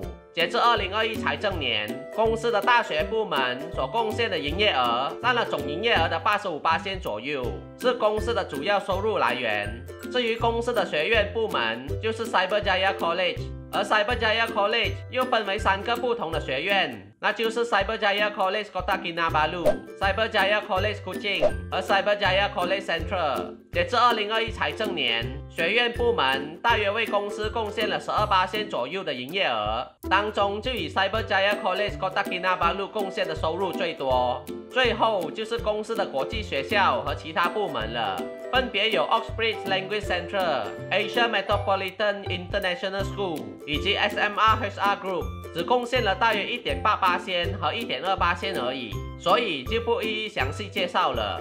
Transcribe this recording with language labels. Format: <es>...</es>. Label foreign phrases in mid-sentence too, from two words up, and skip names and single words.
<zh>截至2021财政年，公司的大学部门所贡献的营业额占了总营业额的85%左右，是公司的主要收入来源。至于公司的学院部门，就是 Cyberjaya College， 而 Cyberjaya College 又分为3个不同的学院，那就是 Cyberjaya College Kota Kinabalu、Cyberjaya College Kuching 和 Cyberjaya College Central。截至2021财政年，学院部门大约为公司贡献了12%左右的营业额，当中就以 Cyberjaya College Kota Kinabalu 贡献的收入最多。最后就是公司的国际学校和其他部门了，分别有 Oxbridge Language Centre、Asia Metropolitan International School 以及 SMR HR Group， 只贡献了大约 1.8% 和 1.2% 而已，所以就不一一详细介绍了。</zh>